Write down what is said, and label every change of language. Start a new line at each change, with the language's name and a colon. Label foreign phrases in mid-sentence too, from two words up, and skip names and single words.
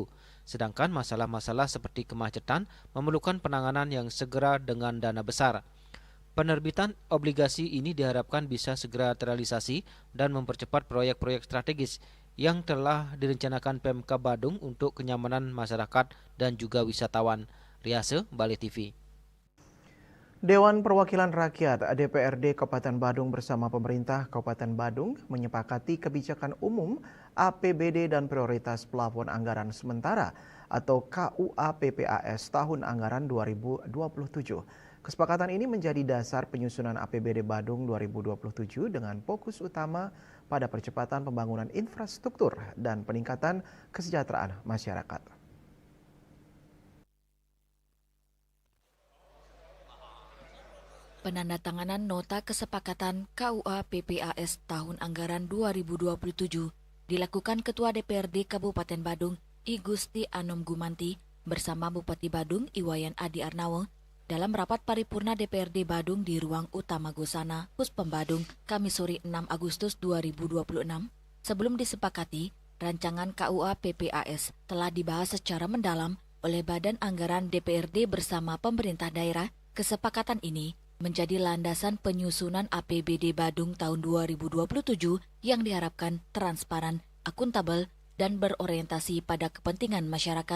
Indonesian: Sedangkan masalah-masalah seperti kemacetan memerlukan penanganan yang segera dengan dana besar. Penerbitan obligasi ini diharapkan bisa segera terrealisasi dan mempercepat proyek-proyek strategis yang telah direncanakan Pemkab Badung untuk kenyamanan masyarakat dan juga wisatawan. Riase, Bali TV. Dewan Perwakilan Rakyat DPRD Kabupaten Badung bersama pemerintah Kabupaten Badung menyepakati kebijakan umum APBD dan prioritas plafon anggaran sementara atau KUA PPAS tahun anggaran 2027. Kesepakatan ini menjadi dasar penyusunan APBD Badung 2027 dengan fokus utama pada percepatan pembangunan infrastruktur dan peningkatan kesejahteraan masyarakat. Penandatanganan Nota Kesepakatan KUA PPAS tahun anggaran 2027 dilakukan Ketua DPRD Kabupaten Badung I Gusti Anom Gumanti bersama Bupati Badung Iwayan Adi Arnawo dalam rapat paripurna DPRD Badung di Ruang Utama Gosana, Puspem Badung, Kamis sore 6 Agustus 2026. Sebelum disepakati, rancangan KUA PPAS telah dibahas secara mendalam oleh Badan Anggaran DPRD bersama pemerintah daerah. Kesepakatan ini menjadi landasan penyusunan APBD Badung tahun 2027 yang diharapkan transparan, akuntabel, dan berorientasi pada kepentingan masyarakat.